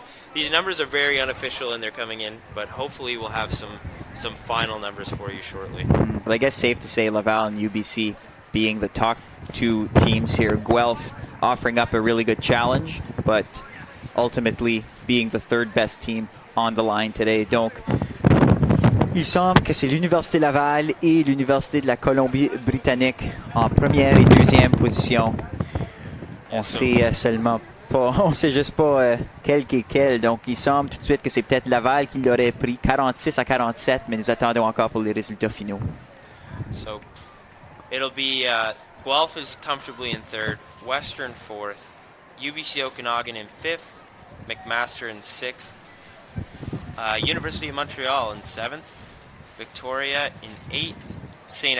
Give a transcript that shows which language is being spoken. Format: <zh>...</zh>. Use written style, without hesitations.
<en>So these numbers are very unofficial and they're coming in, but hopefully we'll have some final numbers for you shortly. But I guess safe to say Laval and UBC being the top 2 teams here. Guelph offering up a really good challenge, but ultimately being the 3rd best team on the line today.</en> <fr>Donc, il semble que c'est l'Université Laval et l'Université de la Colombie-Britannique en première et deuxième position. On sait seulement pas, on sait juste pas quel qui est quel. Donc, il semble tout de suite que c'est peut-être Laval qui l'aurait pris 46-47, mais nous attendons encore pour les résultats finaux.</fr> <en>So, it'll be Guelph is comfortably in 3rd, Western 4th, UBC Okanagan in 5th, McMaster in 6th, University of Montreal in 7th, Victoria in 8th, St.</en>